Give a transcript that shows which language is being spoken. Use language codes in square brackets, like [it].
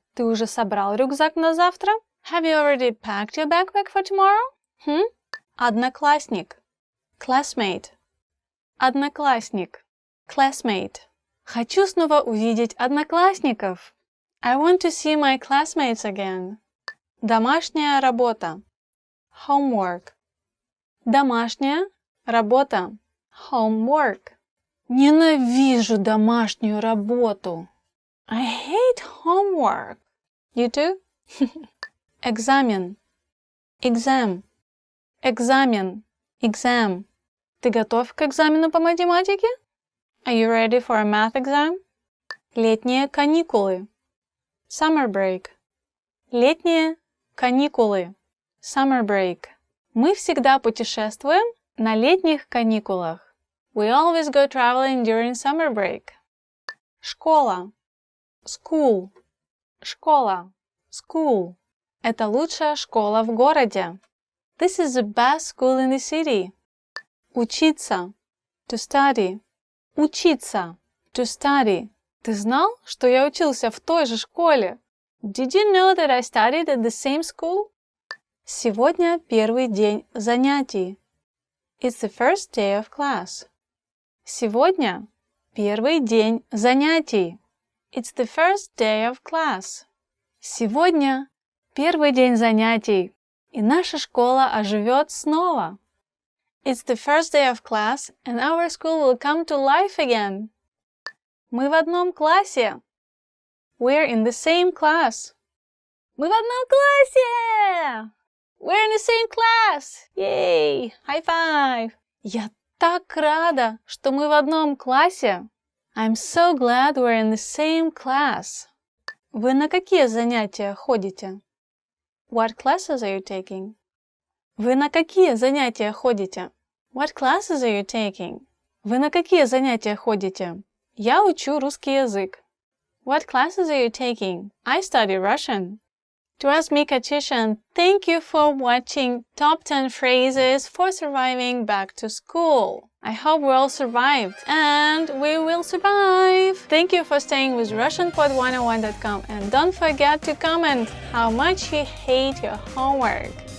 [ru] Ты уже собрал рюкзак на завтра? [en] Have you already packed your backpack for tomorrow? [ru] Одноклассник. [en] Classmate. [ru] Одноклассник. Classmate. Хочу снова увидеть одноклассников. [en] I want to see my classmates again. [ru] Домашняя работа. [en] Homework. [ru] Домашняя работа. Homework. Ненавижу домашнюю работу. [en] I hate homework. You too? [ru] Экзамен. [en] Exam. Экзамен. Exam. [ru] Ты готов к экзамену по математике? [en] Are you ready for a math exam? [ru] Летние каникулы. [en] Summer break. [ru] Летние каникулы. Summer break. Мы всегда путешествуем на летних каникулах. [en] We always go traveling during summer break. [ru] Школа. [en] School. [ru] Школа. School. Это лучшая школа в городе. [en] This is the best school in the city. [ru] Учиться. [en] To study. Учиться. To study. [ru] Ты знал, что я учился в той же школе? [en] Did you know that I studied at the same school? [ru] Сегодня первый день занятий. [en] It's the first day of class. [ru] Сегодня первый день занятий. [en] It's the first day of class. [ru] Сегодня первый день занятий, и наша школа оживет снова. [en] It's the first day of class, and our school will come to life again. [ru] Мы в одном классе. [en] We're in the same class. [ru] Мы в одном классе! [en] We're in the same class! Yay! High five! [ru] Я так рада, что мы в одном классе. [en] I'm so glad we're in the same class. [ru] Вы на какие занятия ходите? [en] What classes are you taking? [ru] Вы на какие занятия ходите? [en] What classes are you taking? [ru] Вы на какие занятия ходите? Я учу русский язык. [en] What classes are you taking? I study Russian. It was me, Katusha, and thank you for watching Top 10 Phrases for Surviving Back to School. I hope we all survived, and we will survive! Thank you for staying with RussianPod101.com, and don't forget to comment how much you hate your homework.